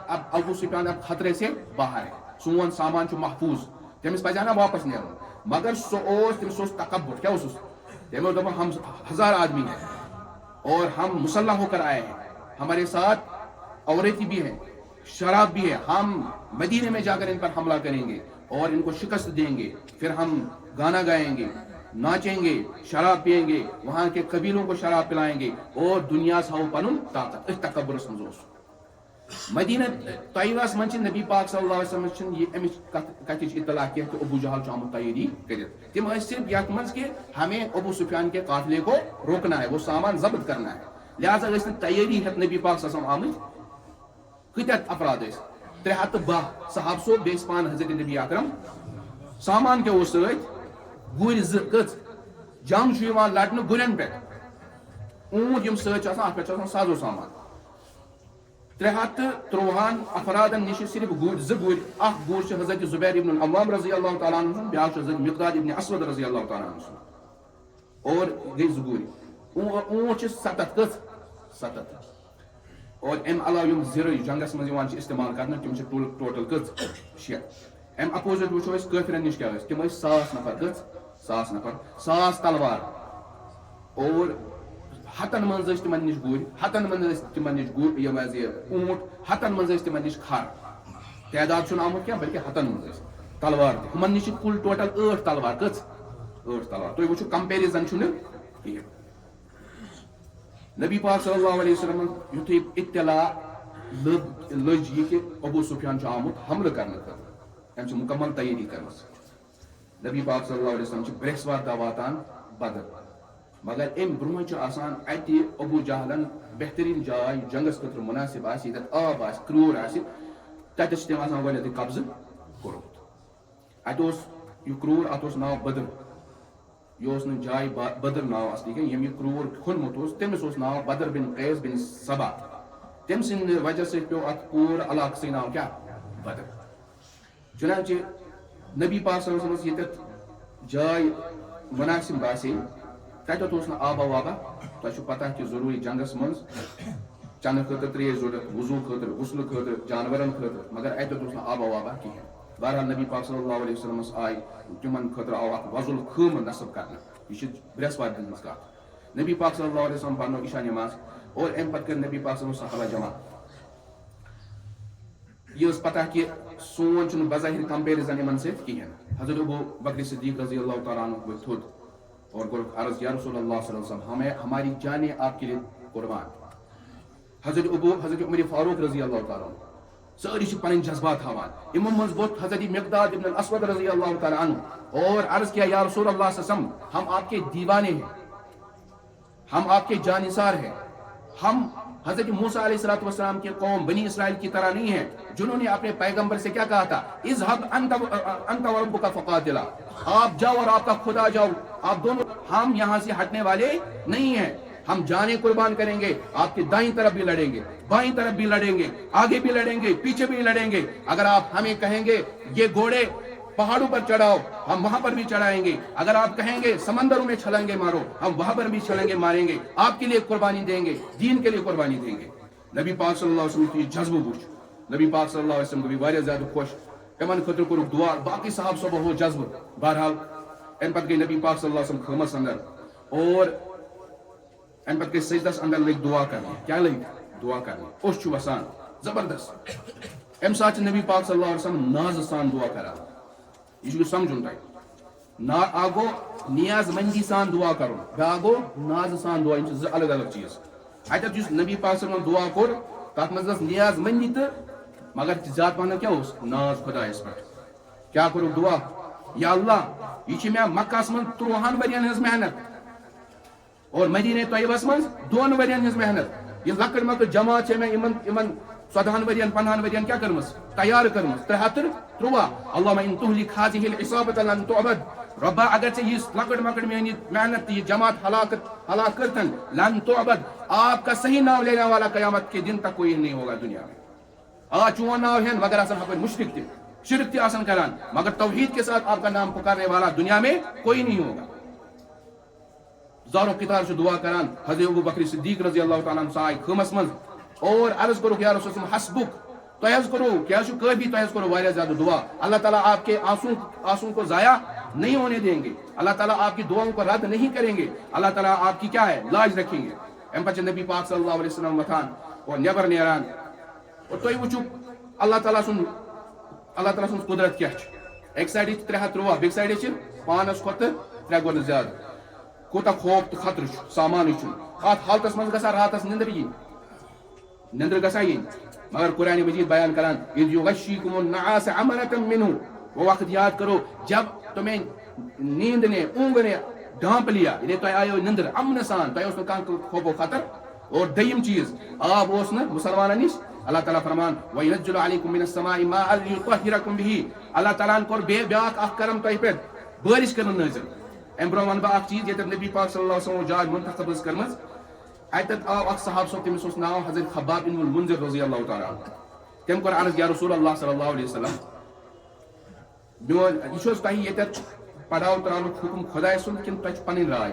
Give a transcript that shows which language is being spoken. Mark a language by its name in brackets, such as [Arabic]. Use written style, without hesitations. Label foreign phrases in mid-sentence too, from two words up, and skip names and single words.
[Urdu] اب خطرے سے باہر ہے [Kashmiri] سون سامان چھُ محفوظ تٔمِس پزِ ہا نا واپس نیرُن مگر سُہ اوس تٔمِس اوس تکبر کیٛاہ اوسُس تٔمۍ اوس دپان [Urdu] ہم 1000 آدمی ہیں اور ہم مسلح ہو کر آئے ہیں ہمارے ساتھ عورتیں بھی ہیں شراب بھی ہے ہم مدینے میں جا کر ان پر حملہ کریں گے اور ان کو شکست دیں گے پھر ہم گانا گائیں گے ناچیں گے شراب پیئیں گے وہاں کے قبیلوں کو شراب پلائیں گے اور [Kashmiri] دنیا ہاو پنن طاقت اس تکبرس منٛز مدینہ طیبہس منٛز چھِ نبی پاک صلی اللہ علیہ وسلم چھِنہٕ یہِ امِچ کتھٕچ اطلاع کینٛہہ کہ ابو جہل چھُ آمُت تیٲری کٔرِتھ تِم ٲسۍ صرف یتھ منٛز کہ [Urdu] ہمیں ابو سفیان کے قافلے کو روکنا ہے وہ سامان ضبط کرنا ہے [Kashmiri] لہٰذا ٲسۍ نہٕ تیٲری ہٮ۪تھ نبی پاک صلی اللہ علیہ وسلم آمٕتۍ کۭتیاہ افراد ٲسۍ 310 صحاب صوب بیٚیہِ پان حضرت نبی اکرم سامان کیٛاہ اوس سۭتۍ گُرۍ 2 کٔژ جنگ چھُ یِوان لڑنہٕ گُرٮ۪ن پٮ۪ٹھ اونٹ یِم سۭتۍ چھِ آسان اتھ پٮ۪ٹھ چھُ آسان سازو سامان 313 افرادن نِش صرف گُرۍ 2 گُرۍ اکھ گُر چھُ حضرت زبیر ابن العوام رضی اللہ تعالیٰ عنہ سُنٛد بیاکھ چھُ حضرت مقداد ابن اسود رضی اللہ تعالیٰ عنہ سُنٛد اور گٔے 2 گُرۍ اونٹ چھِ 7 کٔژ 7 اور امہِ علاوٕ یِم زِرٕ جنگس منٛز یِوان چھِ استعمال کرنہٕ تِم چھِ ٹوٹل کٔژ 6 امہِ اپوزِٹ وٕچھو أسۍ کٲفرن نِش کیٛاہ ٲسۍ تِم ٲسۍ 100 نفر کٔژ 100 نفر 100 تلوار اور 100 منٛز ٲسۍ تِمن نِش گُرۍ 100 منٛز ٲسۍ تِمن نِش یِم حظ یہِ اونٹ 100 منٛز ٲسۍ تِمن نِش کھر تعداد چھُنہٕ آمُت کینٛہہ بلکہِ 100 منٛز ٲسۍ تلوار تہِ ہُمن نِش چھِ کُل ٹوٹل 8 تلوار کٔژ 8 تلوار تُہۍ وٕچھِو کمپیرزن چھُنہٕ کِہیٖنۍ نبی پاک صلی اللہ علیہ وسلم یُتھُے اطلاع لٔج یہِ کہِ ابو سفیان چھُ آمُت حملہٕ کرنہٕ خٲطرٕ أمۍ چھِ مُکمل تیٲری کٔرمٕژ. نبی پاک صلی اللہ علیہ وسلم چھِ برٛٮ۪سوار دۄہ واتان بدر, مگر اَمہِ برٛونٛہہ چھُ آسان اَتہِ ابوٗ جہلن بہتریٖن جاے جنگس خٲطرٕ مُنٲسِب آسہِ, ییٚتٮ۪تھ آب آسہِ, کرٛوٗر آسہِ, تتٮ۪تھ چھِ تٔمۍ آسان گۄڈنٮ۪تھٕے قبضہٕ کوٚرمُت. اَتہِ اوس یہِ کرٛوٗر, اَتھ اوس ناو بدر. یہِ اوس نہٕ جاے بدر ناو اصلی کینٛہہ, ییٚمۍ یہِ کرٛوٗر کھوٚنمُت اوس تٔمِس اوس ناو بدر بن قیس بن سبا. تٔمۍ سٕنٛدِ وجہ سۭتۍ پیوٚو اَتھ پوٗرٕ علاقسٕے ناو کیٛاہ, بدر. چُنانچہِ نبی پاک صلی اللہ علیہ وسلمس ییٚتٮ۪تھ جاے مُنٲسِب باسے تتٮ۪تھ اوس نہٕ آبا وابا. تۄہہِ چھُو پتہ کہِ ضروٗری جنگس منٛز چنہٕ خٲطرٕ ترٛیش ضوٚرتھ, وضوٗ خٲطرٕ, غسلہٕ خٲطرٕ, جانورن خٲطرٕ, مگر اتٮ۪تھ اوس نہٕ آبا وابا کِہینۍ. بہرحال نبی پاک صلی اللہ علیہ وسلمس آیہِ تِمن خٲطرٕ آو اکھ وضُل خٲمہٕ نصب کرنہٕ. یہ چھِ برٛٮ۪سوارِ دۄہ ہٕنٛز کتھ. نبی پاک صلی اللہ علیہ وسلم پرنو عشا نماز اور امہِ پتہٕ کٔر نبی پاک صلی اللہ علیہ وسلم صحابہ جمع. یہ ٲس پتہ کہِ سون چھُنہٕ بظاہر کمپیرزن یِمن سۭتۍ کِہینۍ. حضرت ابو بکر صدیق رضی اللہ تعالیٰ عنہ ؤتھۍ تھوٚد اور کوٚرُکھ عرض, یا رسول اللہ صلی اللہ علیہ وسلم [Urdu] ہماری جانیں آپ کے لیے قربان. [Kashmiri] حضرت عمر فاروق رضی اللہ تعالیٰ عنہ سٲری چھِ پنٕنۍ جذبات ہاوان. یِمو منٛز ووٚتھ [Urdu] حضرت مقداد ابن الاسود رضی اللہ تعالیٰ عنہ اور عرض کیا, یا رسول اللہ صلی اللہ علیہ وسلم ہم آپ کے دیوانے ہیں, ہم آپ کے جانثار ہیں, ہم حضرت موسیٰ علیہ السلام کے قوم بنی اسرائیل کی طرح نہیں ہیں جنہوں نے اپنے پیغمبر سے کیا کہا تھا, [Arabic] اذهب انت وربک فقاتلا, [Urdu] آپ جاؤ اور آپ کا خدا جاؤ, آپ دونوں. ہم یہاں سے ہٹنے والے نہیں ہیں, ہم جانیں قربان کریں گے, آپ کی دائیں طرف بھی لڑیں گے, بائیں طرف بھی لڑیں گے, آگے بھی لڑیں گے, پیچھے بھی لڑیں گے. اگر آپ ہمیں کہیں گے یہ گھوڑے پہاڑوں پر چڑھاؤ, ہم وہاں پر بھی چڑھائیں گے. اگر آپ کہیں گے سمندروں میں چھلانگے مارو, ہم وہاں پر بھی چھلانگے ماریں گے. آپ کے لیے قربانی دیں گے, دین کے لیے قربانی دیں گے. [Kashmiri] نبی پاک صلی اللہ علیہ وسلم کی جذبہ وچھ, نبی پاک صلی اللہ علیہ وسلم گوٚو واریاہ زیادٕ خۄش. یِمن خٲطرٕ کوٚرُکھ دعا, باقٕے صحابہٕ صٲبو ہوو جذبہٕ. بہرحال امہِ پتہٕ گٔے نبی پاک صلی اللہ علیہ وسلم خٲمس اندر اور امہِ پتہٕ گٔے سجدس اندر لٔگۍ دعا کرنہِ. کیٛاہ لٔگۍ دعا کرنہِ, اوٚش چھُ وسان زبردست. امہِ ساتہٕ چھِ نبی پاک صلی اللہ علیہ وسلم نازٕ سان دعا کران. یہ چھُ سمجھُن تۄہہِ, اکھ گوٚو نیاز مندی سان دعا کرُن, بیٛاکھ گوٚو نازٕ سان دعا. یِم چھِ زٕ الگ الگ چیٖز. اتٮ۪تھ یُس نبی پاک صلی اللہ علیہ وسلم دعا کوٚر تتھ منٛز ٲس نیاز مندی تہٕ مگر زیادٕ پہنتھ کیٛاہ اوس ناز خۄدایس پٮ۪ٹھ. کیٛاہ کوٚرُکھ دعا, یا اللہ یہ چھِ مےٚ مکہس منٛز 30 ؤرین ہٕنٛز محنت اور مدیٖنہ طیبس منٛز 2 ؤرین ہٕنٛز محنت. یہ لۄکٕٹ مۄکٕٹ جماعت چھےٚ مےٚ یِمن 14 ؤرین 15 ؤرین کیٛاہ کٔرمٕژ, تیار کٔرمٕژ, 313. [Arabic] اللہُمہ ان تہلک ہذہ العصابۃ لن تعبد. [Kashmiri] رۄبا اگر ژےٚ یہِ لۄکٕٹ مۄکٕٹ میٛٲنۍ محنت تہٕ یہِ جماعت ہلاک کٔرتن, [Arabic] لن تعبد, [Urdu] آپ کا صحیح ناو لینے والا قیامت کے دن تک کوئی نہیں ہوگا دنیا میں. [Kashmiri] آج چون ناو ہین مگر آسان ہپٲرۍ مشرک تہِ, شرک تہِ آسان کران, [Urdu] مگر توحید کے ساتھ آپ کا نام پکارنے والا دنیا میں کوئی نہیں ہوگا. [Kashmiri] زارو قطار چھُ دعا کران. حضرت ابو بکر صدیق رضی اللہ تعالیٰ عنہ آیہِ خٲمس منٛز اور عرض کوٚرُکھ, [Arabic] یا رسول اللہ حسبک, [Kashmiri] تۄہہِ حظ کوٚروٕ, کیٛاہ چھُ کٲفی, تۄہہِ حظ کوٚروٕ واریاہ زیادٕ دعا. [Urdu] اللہ تعالیٰ آپ کے آنسوؤں کو ضائع نہیں ہونے دیں گے, اللہ تعالیٰ آپ کی دعاؤں کو رد نہیں کریں گے, اللہ تعالیٰ آپ کی کیا ہے لاج رکھیں گے. [Kashmiri] امہِ پتہٕ چھِ نبی پاک صلی اللہ علیہ وسلم وۄتھان اور نیبر نیران. اور تُہۍ وٕچھِو اللہ تعالیٰ سُنٛد قدرت کیٛاہ چھِ. اَکہِ سایڈٕ چھِ 313, بیٚکہِ سایڈٕ چھِ پانس کھۄتہٕ 3 گۄنہٕ زیادٕ. کوٗتاہ خوف تہٕ خطرٕ چھُ, سامانٕے چھُنہٕ. اتھ حالتس منٛز گژھان راتس نیندٕر یِنۍ, نیندٕر گژھان یِنۍ, مگر قرآن مجید بیان کران [Arabic] اذ یغشیکم النعاس امنۃ منہ, [Urdu] وہ وقت یاد کرو جب تمہیں نیند نے, اونگ نے ڈھانپ لیا, [Kashmiri] یعنی تۄہہِ آیو نیندٕر امن سان, تۄہہِ اوس نہٕ کانٛہہ خوف و خطر. اور دوٚیِم چیٖز, آب اوس نہٕ مُسلمانن نِش. [Arabic] اللہ تعالیٰ فرمان وَيُنَزِّلُ عَلَيْكُم مِّنَ السَّمَاءِ مَاءً لِيُطَهِّرَكُم بِهِ. [Kashmiri] اللہ تعالیٰ ہن کوٚر بیٛاکھ اکھ کرم تۄہہِ پٮ۪ٹھ, بٲرِش کٔرٕن نٲزِل. امہِ برٛونٛہہ وَنہٕ بہٕ اکھ چیٖز, ییٚتٮ۪تھ نبی پاک صلی اللہ علیہ وسلم جاے منتخب ٲس کٔرمٕژ, اتٮ۪تھ آو اکھ صحابہٕ صٲب, تٔمِس اوس ناو حضرت خباب بن المنذر رضی اللہ تعالیٰ عنہ. تٔمۍ کوٚر عرض, یا رسول اللہ صلی اللہ علیہ وسلم, میون یہِ چھُ حظ تۄہہِ ییٚتٮ۪تھ پڑاو تراونُک حُکم خۄداے سُنٛد کِنہٕ تۄہہِ چھِ پنٕنۍ راے.